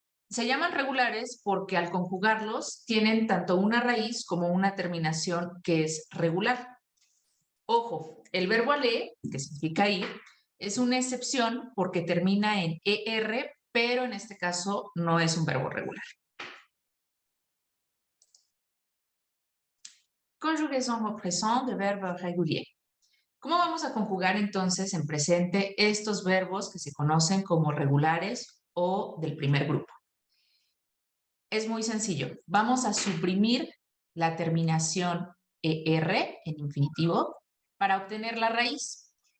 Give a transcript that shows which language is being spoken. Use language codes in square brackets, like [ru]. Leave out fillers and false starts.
[es] Se llaman regulares porque al conjugarlos tienen tanto una raíz como una terminación que es regular. Ojo, el verbo aller, que significa ir, es una excepción porque termina en ER, pero en este caso no es un verbo regular. [fr] Conjugaison au présent de verbes réguliers. [es] ¿Cómo vamos a conjugar entonces en presente estos verbos que se conocen como regulares o del primer grupo? Es muy sencillo. Vamos a suprimir la terminación ER en infinitivo para obtener la raíz.